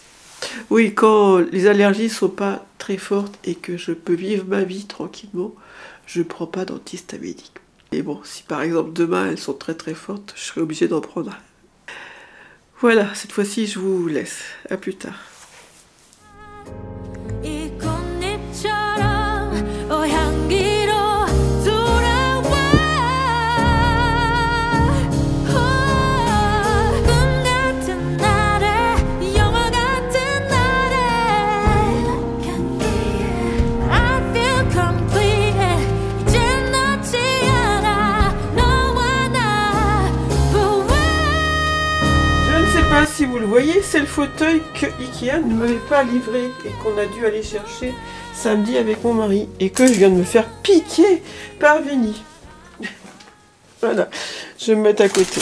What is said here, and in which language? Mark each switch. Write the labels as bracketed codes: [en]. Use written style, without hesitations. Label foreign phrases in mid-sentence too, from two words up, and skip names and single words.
[fr] Oui, quand les allergies sont pas très fortes et que je peux vivre ma vie tranquillement, je prends pas d'antihistaminiques. Et bon, si par exemple demain elles sont très très fortes, je serai obligée d'en prendre. Voilà, cette fois-ci je vous laisse. À plus tard. [ko] 이 꽃잎처럼 향기로 돌아와 꿈 같은 날에 영화 같은 날에 향기에 [en] I feel complete [ko] 이젠 놓지 않아 너와 나 [fr] Je ne sais pas si vous le voyez, c'est le fauteuil que Ikea ne m'avait pas livré et qu'on a dû aller chercher samedi avec mon mari et que je viens de me faire piquer par Vinny. Voilà, je vais me mettre à côté.